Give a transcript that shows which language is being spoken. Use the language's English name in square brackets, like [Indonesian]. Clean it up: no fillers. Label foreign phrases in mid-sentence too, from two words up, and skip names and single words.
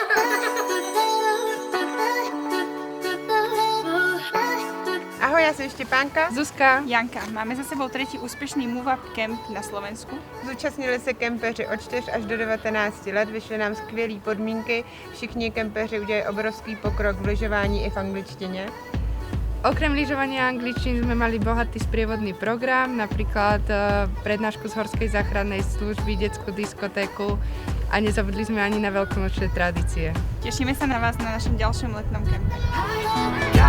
[Czech] Ahoj, já jsem Štěpánka. Zuzka. [Slovak] Janka, máme za sebou tretí úspešný Move Up Camp na Slovensku. [Czech] Zúčastnili se kempeři od 4 až do 19 let, vyšly nám skvělé podmínky, všichni kempeři udělají obrovský pokrok v lyžování i v angličtině. [Slovak] Okrem lyžovania angličtiny sme mali bohatý sprievodný program, napríklad prednášku z horskej záchrannej služby, detskú diskotéku a nezabudli sme ani na veľkonočné tradície. Tešíme sa na vás na našom ďalšom letnom kempe.